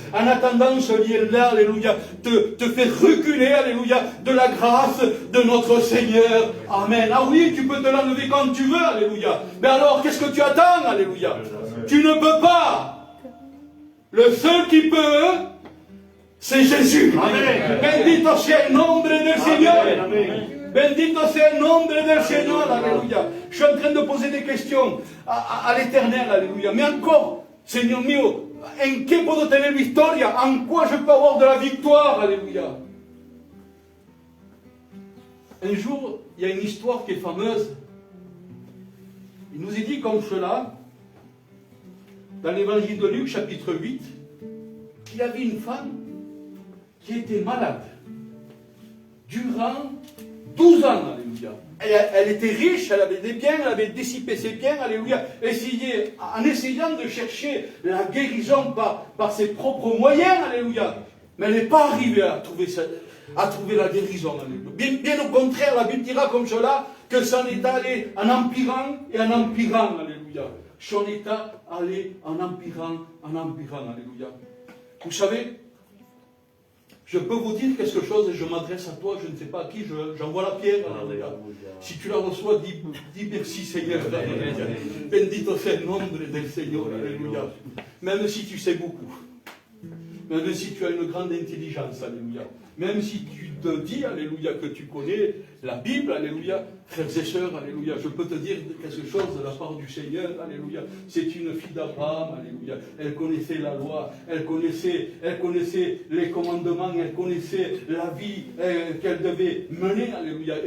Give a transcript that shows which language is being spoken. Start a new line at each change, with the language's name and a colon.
French: En attendant, ce lien-là, alléluia, te fait reculer, alléluia, de la grâce de notre Seigneur. Amen. Ah oui, tu peux te l'enlever quand tu veux, alléluia. Mais alors, qu'est-ce que tu attends, alléluia? Tu ne peux pas. Le seul qui peut, c'est Jésus. Amen.
Spanish: Bendito sea el nombre del Señor. Bendito sea el nombre del Señor.
French: Alléluia. Je suis en train de poser des questions à l'Éternel. Alléluia. Mais encore, Seigneur
Spanish: mio, en qué puedo tener victoria?
French: En quoi je peux avoir de la victoire? Alléluia. Un jour, il y a une histoire qui est fameuse. Il nous est dit comme cela, dans l'évangile de Luc, chapitre 8, qu'il y avait une femme qui était malade durant 12 ans, alléluia. Elle était riche, elle avait des biens, elle avait dissipé ses biens, alléluia. En essayant de chercher la guérison par ses propres moyens, alléluia. Mais elle n'est pas arrivée à trouver la guérison, alléluia. Bien au contraire, la Bible dira comme cela, que son état allait en empirant et en empirant, alléluia. Son état allait en empirant, alléluia. Vous savez, je peux vous dire quelque chose et je m'adresse à toi, je ne sais pas à qui, j'envoie la pierre, alléluia. Si tu la reçois, dis merci Seigneur, alléluia.
Spanish: Bendito sea el nombre del Señor, alléluia.
French: Même si tu sais beaucoup, même si tu as une grande intelligence, alléluia. Même si tu te dis, alléluia, que tu connais la Bible, alléluia, frères et sœurs, alléluia, je peux te dire quelque chose de la part du Seigneur, alléluia. C'est une fille d'Abraham, alléluia. Elle connaissait la loi, elle connaissait les commandements, elle connaissait la vie qu'elle devait mener, alléluia.